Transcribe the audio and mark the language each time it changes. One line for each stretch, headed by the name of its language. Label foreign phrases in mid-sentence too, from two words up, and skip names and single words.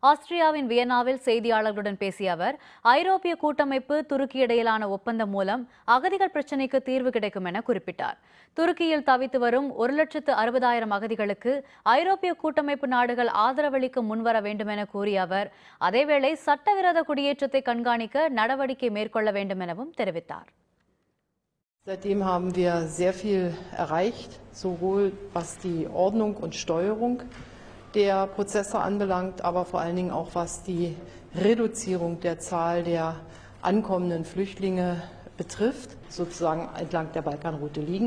Tamil: ஆஸ்திரியாவின் வியன்னாவில் செய்தியாளர்களுடன் பேசிய அவர், ஐரோப்பிய கூட்டமைப்பு துருக்கி இடையிலான ஒப்பந்தம் மூலம் அகதிகள் பிரச்சினைக்கு தீர்வு கிடைக்கும் என குறிப்பிட்டார். துருக்கியில் தவித்து வரும் 1,60,000 அகதிகளுக்கு ஐரோப்பிய கூட்டமைப்பு நாடுகள் ஆதரவளிக்க முன்வர வேண்டும் என கூறிய அவர், அதேவேளை சட்டவிரோத குடியேற்றத்தை கண்காணிக்க நடவடிக்கை மேற்கொள்ள வேண்டும் எனவும் தெரிவித்தார்.
German: Seitdem haben wir sehr viel erreicht, sowohl was die Ordnung und Steuerung der Prozesse anbelangt, aber vor allen Dingen auch was die Reduzierung der Zahl der ankommenden Flüchtlinge betrifft, sozusagen entlang der Balkanroute liegen.